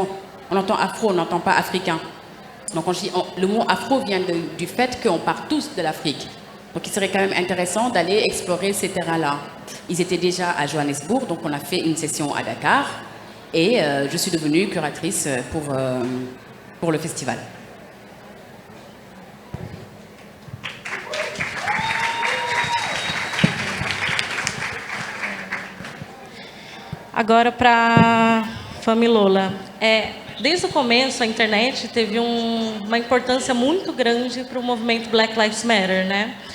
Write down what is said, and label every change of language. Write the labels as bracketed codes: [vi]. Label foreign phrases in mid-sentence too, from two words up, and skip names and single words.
[fr] On entend afro, on n'entend pas africain. Donc le mot afro vient du fait qu'on part tous de l'Afrique. Donc il serait quand même intéressant d'aller explorer ces terrains-là. Ils étaient déjà à Johannesburg, donc on a fait une session à Dakar. Et je suis devenue curatrice pour le festival. [pt] Agora para Familola. Desde o começo, a internet teve uma importância muito grande para o movimento Black Lives Matter, né?